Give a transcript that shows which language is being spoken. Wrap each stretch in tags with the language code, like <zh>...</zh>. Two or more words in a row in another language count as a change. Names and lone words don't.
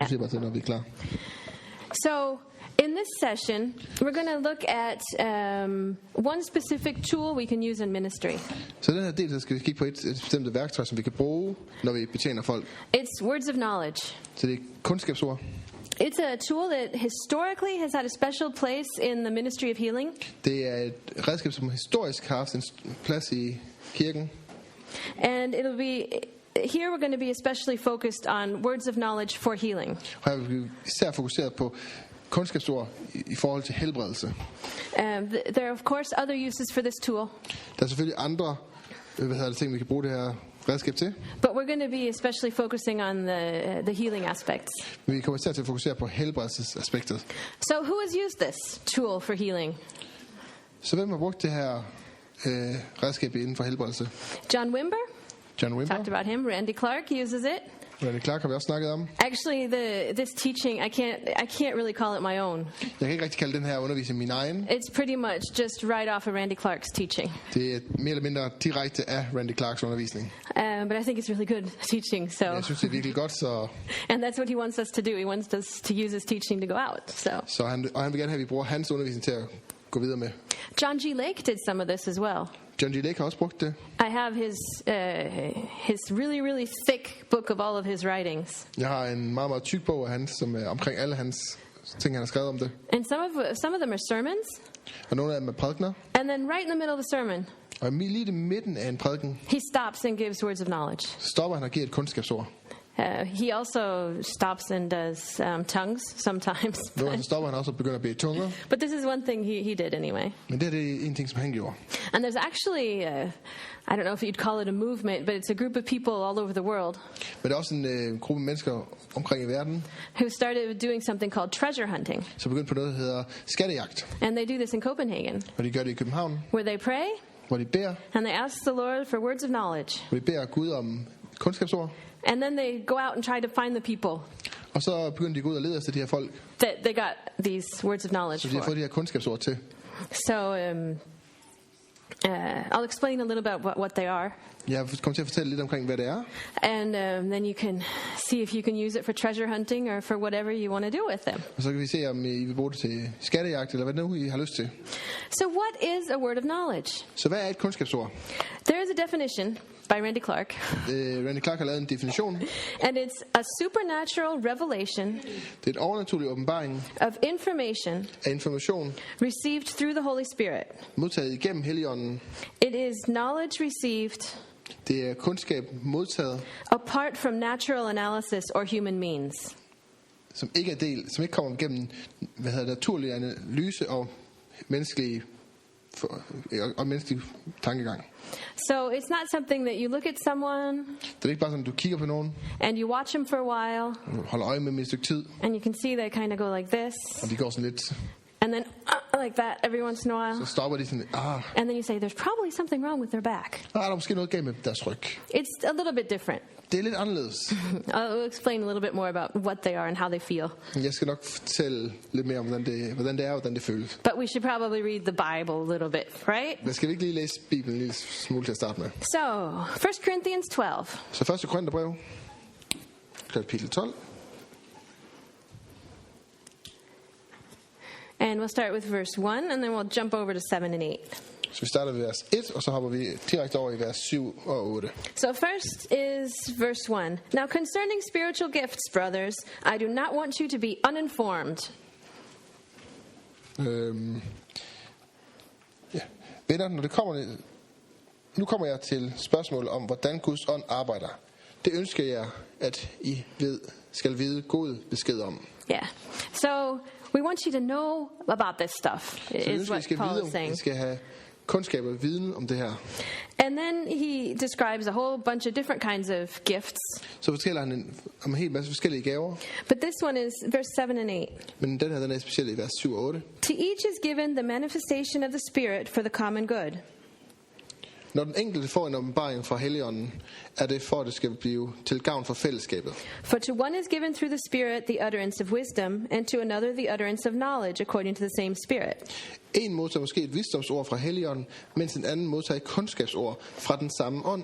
<da>Du siger bare til, når vi er klar.</da> <en>So, in this session, we're going to look at one specific tool we can use in ministry.</en> <da>Så den her del, så skal vi kigge på et bestemt værktøj, som vi kan bruge, når vi betjener folk.</da> <en>It's words of knowledge.</en> <da>Så det er kundskabsord.</da> <en>It's a tool that historically has had a special place in the ministry of healing.</en> <da>Det er et redskab, som historisk har haft en plads i kirken.</da> <en>And it'll be... Here we're going to be especially focused on words of knowledge for healing.</en> <da>Og her vil vi især fokuseret på kundskabsord i forhold til helbredelse.</da> <en>There are of course other uses for this tool.</en> <da>Der er selvfølgelig andre ting, vi kan bruge det her redskab til.</da> <en>But we're going to be especially focusing on the healing aspects.</en> <da>Men vi kommer især til at fokusere på helbredelsesaspektet.</da> <en>So who has used this tool for healing?</en> <da>Så hvem har brugt det her redskab inden for helbredelse?</da> <en>John Wimber.</en> <da>John Wimber.</da> <en>Talked about him. Randy Clark uses it.</en> <da>Randy Clark har vi også snakket om.</da> <en>Actually, this teaching I can't really call it my own.</en> <da>Jeg kan ikke rigtig kalde den her undervisning min egen.</da> <en>It's pretty much just right off of Randy Clark's teaching.</en> <da>Det er mere eller mindre direkte af Randy Clarks undervisning.</da> <en>But I think it's really good teaching. So.</en> <da>Jeg synes det er virkelig godt, så.</da> <en>And that's what he wants us to do. He wants us to use his teaching to go out.</en> <da>Så han vil gerne have, at vi bruger hans undervisning til at gå videre med.</da> <en>John G. Lake did some of this as well.</en> <da>John G. Lake har også brugt det.</da> <en>I have his really, really thick book of all of his writings.</en> <da>Jeg har en meget, meget tyk bog af hans, som er omkring alle hans ting, han har skrevet om det.</da> <en>And some of them are sermons.</en> <da>Og nogle af dem er prædikener.</da> <en>And then right in the middle of the sermon,</en> <da>og lige i midten af en prædiken,</da> <en>he stops and gives words of knowledge.</en> <da>Stopper han og giver et kundskabsord.</da> <en>He also stops and does tongues sometimes.</en> <da>Så stopper han også og begynder at bede tunger.</da> <en>But this is one thing he did anyway.</en> <da>Men det er en ting, som han gjorde.</da> <en>And there's actually, I don't know if you'd call it a movement, but it's a group of people all over the world.</en> <da>Men det er også en gruppe mennesker omkring i verden,</da> <en>who started doing something called treasure hunting.</en> <da>Så begyndte på noget, der hedder skattejagt.</da> <en>And they do this in Copenhagen.</en> <da>Og de gør det i København.</da> <en>Where they pray.</en> <da>Hvor de beder.</da> <en>And they ask the Lord for words of knowledge.</en> <da>Hvor de beder Gud om kundskabsord.</da> <en>And then they go out and try to find the people.</en> <da>Og så begynder de at gå ud og lede efter de her folk.</da> <en>That they got these words of knowledge for.</en> <da>Så de har fået de her kundskabsord til.</da> <en>So I'll explain a little about what they are.</en> <da>Jeg kommer til at fortælle lidt omkring hvad det er.</da> <en>And then you can see if you can use it for treasure hunting or for whatever you want to do with them.</en> <da>Og så kan vi se om I vil bruge det til skattejagt eller hvad det nu I har lyst til.</da> <en>So what is a word of knowledge?</en> <da>Så hvad er et kundskabsord?</da> <en>There is a definition by Randy Clark.</en> <da>Randy Clark har lavet en definition.</da> <en>And it's a supernatural revelation.</en> <da>Det er en overnaturlig åbenbaring</da> <en>of information.</en> <da>Af information.</da> <en>Received through the Holy Spirit.</en> <da>Modtaget igennem Helligånden.</da> <en>It is knowledge received.</en> <da>Det er kundskab modtaget.</da> <en>Apart from natural analysis or human means.</en> <da>Som ikke kommer gennem naturlig analyse og menneskelig tankegang.</da> <en>So it's not something that you look at someone.</en> <da>Det er ikke bare sådan du kigger på nogen.</da> <en>And you watch them for a while.</en> <da>Holder øje med dem et stykke tid.</da> <en>And you can see they kind of go like this.</en> <da>Og de går sådan lidt.</da> <en>And then like that every once in a while.</en> <da>Så stopper de sådan.</da> <en>And then you say there's probably something wrong with their back.</en> <da>Der er måske noget galt med deres ryg.</da> <en>It's a little bit different.</en> <da>Det er lidt anderledes.</da> <en>I'll explain a little bit more about what they are and how they feel.</en> <da>Jeg skal nok fortælle lidt mere om hvordan det er og hvordan det føles.</da> <en>But we should probably read the Bible a little bit, right?</en> <da>Men skal vi ikke lige læse Bibelen en lille smule til at starte med?</da> <en>So, 1 Corinthians 12.</en> <da>Så 1. Korintherbrev, kapitel 12.</da> <en>And we'll start with verse 1 and then we'll jump over to 7 and 8.</en> <da>Så vi starter ved vers 1, og så hopper vi direkte over i vers 7 og 8.</da> <en>So first is verse 1. Now concerning spiritual gifts, brothers, I do not want you to be uninformed.</en> <da>Ja. Venner, nu kommer jeg til spørgsmålet om, hvordan Guds ånd arbejder. Det ønsker jeg, at I skal vide god besked om.</da> <en>Yeah. So we want you to know about this stuff, is what Paul is saying.</en> <da>I skal have kundskab og viden om det her.</da> <en>And then he describes a whole bunch of different kinds of gifts.</en> <da>Så fortæller han om en hel masse forskellige gaver.</da> <en>But this one is verse 7 and 8.</en> <da>Men den er speciel i vers 7 og 8.</da> <en>To each is given the manifestation of the Spirit for the common good.</en> <da>Når den enkelte får en åbenbaring fra Helligånden, er det for, at det skal blive til gavn for fællesskabet.</da> <en>For to one is given through the Spirit the utterance of wisdom, and to another the utterance of knowledge according to the same Spirit.</en> <da>En modtager måske et visdomsord fra Helligånden, mens en anden modtager et kundskabsord fra den samme ånd.</da>